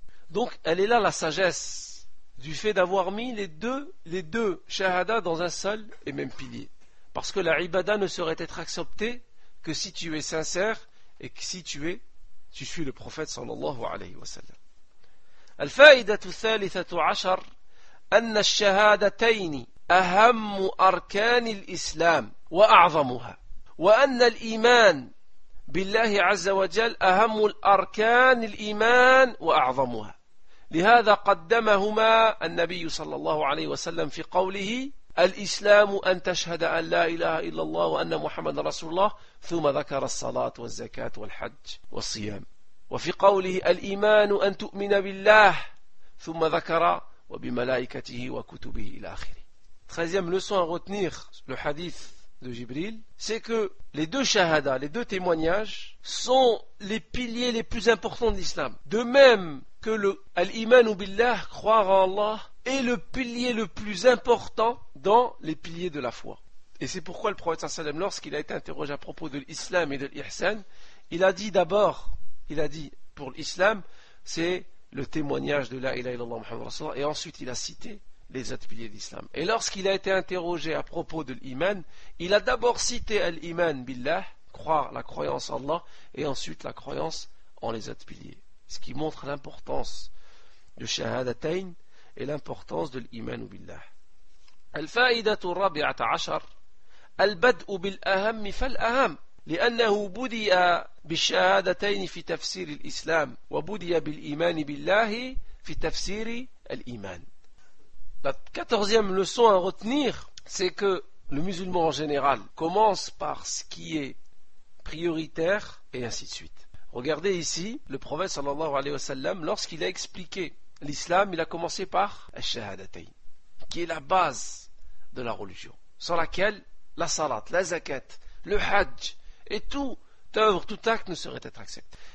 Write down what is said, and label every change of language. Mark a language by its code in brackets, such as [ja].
[fr] Donc elle est là la sagesse du fait d'avoir mis les deux shahada dans un seul et même pilier. Parce que la ibada ne saurait être acceptée que si tu es sincère et que si tu suis le prophète sallallahu alayhi wa sallam. [ar] الفائدة الثالثة عشر أن الشهادتين أهم أركان الإسلام وأعظمها وأن الإيمان بالله عز وجل أهم الأركان الإيمان وأعظمها لهذا قدمهما النبي صلى الله عليه وسلم في قوله الإسلام أن تشهد أن لا إله إلا الله وأن محمد رسول الله ثم ذكر الصلاة والزكاة والحج والصيام وفي قوله الإيمان أن تؤمن بالله ثم ذكر وبملائكته وكتبه إلى آخره. [fr] Treizième leçon à retenir, le hadith de Jibril, c'est que les deux shahada, les deux témoignages, sont les piliers les plus importants de l'islam. De même que le al-iman ou billah, croire en Allah, est le pilier le plus important dans les piliers de la foi. Et c'est pourquoi le prophète sallam, lorsqu'il a été interrogé à propos de l'islam et de l'ihsan, il a dit d'abord, il a dit pour l'islam, c'est le témoignage de la ilaha illallah Muhammad Rasulullah, et ensuite il a cité les autres piliers d'islam. Et lorsqu'il a été interrogé à propos de l'iman, il a d'abord cité l'iman billah, croire, la croyance en Allah, et ensuite la croyance en les autres piliers. Ce qui montre l'importance de shahadatayn et l'importance de l'iman billah. [ar] الفائده الرابعه عشر البدء بالاهم فالاهم لانه بدي بالشهادتين في تفسير الاسلام وبدي بالايمان بالله في تفسير الايمان. [fr] La quatorzième leçon à retenir, c'est que le musulman en général commence par ce qui est prioritaire et ainsi de suite. Regardez ici, le prophète sallallahu alayhi wa sallam, lorsqu'il a expliqué l'islam, il a commencé par الشهادتين, qui est la base de la religion, sans laquelle la salat, la zakat, le hajj et tout œuvre, tout acte ne saurait être accepté.